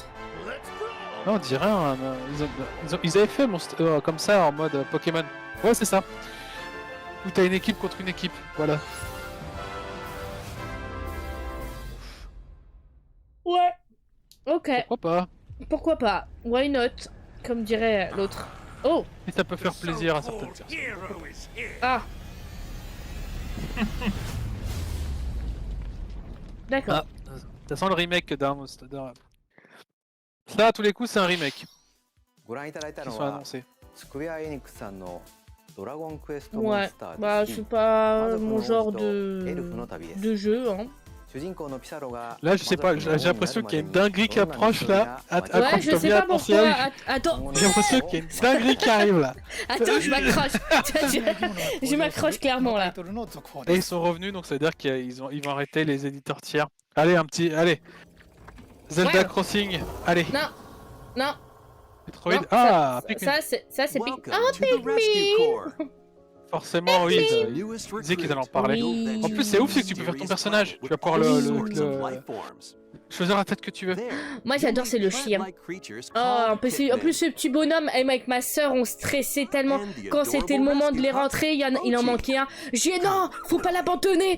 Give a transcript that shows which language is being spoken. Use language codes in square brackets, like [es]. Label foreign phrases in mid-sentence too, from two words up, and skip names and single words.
[fr] Non, on dirait ils avaient fait comme ça en mode Pokémon. Ouais, c'est ça. Où t'as une équipe contre une équipe, voilà. Ouais. Ok. Pourquoi pas? [en] Why not? [fr] Comme dirait l'autre. Oh. Et ça peut faire plaisir à certaines personnes. Ah. D'accord. Ah, ça sent le remake d'un... Ça, à tous les coups, c'est un remake. [ja] ご覧いただいた [fr] Qui [ja] の [fr] sont [ja] は [fr] annoncés. [ja] スクエア・エニックスさんのドラゴンクエストモン [fr] Ouais. [ja] スター [fr] Bah, [ja] ズ [fr] c'est pas [ja] 魔族の [fr] mon [ja] 王 [fr] genre [ja] 子とエルフの旅です [fr] de jeu, hein. [ja] 主人公のピサロが [fr] Là, je sais pas, j'ai l'impression qu'il y a une dinguerie qui approche là. Ouais, je Accroche-toi sais bien pas à ton pourquoi. siège. Attends, J'ai l'impression qu'il y a une dinguerie qui arrive là. attends, je m'accroche. Je m'accroche clairement là. Et ils sont revenus, donc ça veut dire qu'ils vont arrêter les éditeurs tiers. Allez, allez. Zelda Ouais. Crossing, allez. Non. Metroid. Non, Ah, Pikmin. ça c'est Pikmin. [en] Welcome to the Rescue Corps. [fr] Forcément, oui, ils Newest disaient qu'ils allaient en parler. Oui. En plus, c'est ouf, c'est que tu peux faire ton personnage. Tu vas pouvoir choisir la tête que tu veux. Moi j'adore, c'est le chien. Oh, en plus ce petit bonhomme, et moi, avec ma soeur, on stressait tellement. Quand c'était le moment de les rentrer, il en manquait un. J'ai dit non, faut pas l'abandonner.